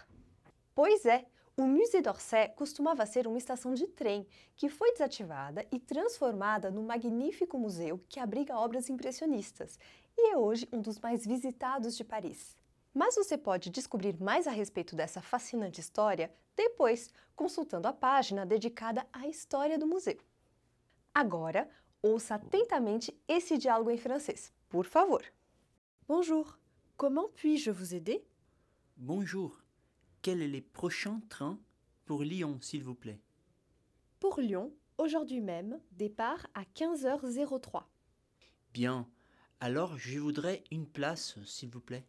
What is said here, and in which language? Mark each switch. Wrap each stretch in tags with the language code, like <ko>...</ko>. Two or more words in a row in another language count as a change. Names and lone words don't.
<pt>Pois é, o Musée d'Orsay costumava ser uma estação de trem que foi desativada e transformada num magnífico museu que abriga obras impressionistas e é hoje um dos mais visitados de Paris. Mas você pode descobrir mais a respeito dessa fascinante história depois, consultando a página dedicada à história do museu. Agora, ouça atentamente esse diálogo em francês, por favor.</pt> <fr>Bonjour, comment puis-je vous aider? Bonjour, quels sont les prochains trains pour Lyon, s'il vous plaît? Pour Lyon, aujourd'hui même, départ à 15h03. Bien, alors je voudrais une place, s'il vous plaît.</fr>